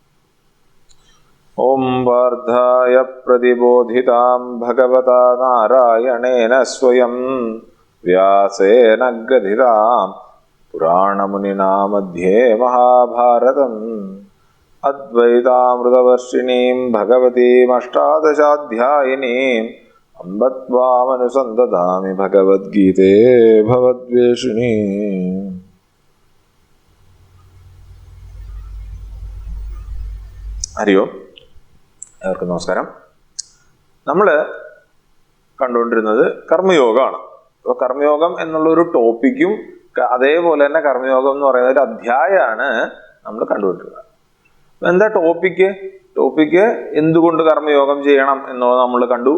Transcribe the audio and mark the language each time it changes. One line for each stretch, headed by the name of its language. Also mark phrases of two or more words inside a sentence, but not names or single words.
Sanskrit: ओम वार्धाय प्रतिबोधितां भगवता नारायणेन स्वयं व्यासेन ग्रथितां पुराणमुनिना मध्ये महाभारतम् अद्वैतामृतवर्षिणीं भगवतीम् अष्टादशाध्यायिनीम् अम्ब त्वामनुसन्दधामि भगवद्गीते भवद्वेषिणीम्। हरि ओम्।
Malayalam: എല്ലാവർക്കും നമസ്കാരം. നമ്മൾ കണ്ടുകൊണ്ടിരുന്നത് കർമ്മയോഗമാണ്. അപ്പോൾ കർമ്മയോഗം എന്നുള്ളൊരു ടോപ്പിക്കും അതേപോലെ തന്നെ കർമ്മയോഗം എന്ന് പറയുന്ന ഒരു അധ്യായമാണ് നമ്മൾ കണ്ടുകൊണ്ടിരുന്നത്. എന്താ ടോപ്പിക്ക്? എന്തുകൊണ്ട് കർമ്മയോഗം ചെയ്യണം എന്നുള്ളത് നമ്മൾ കണ്ടു.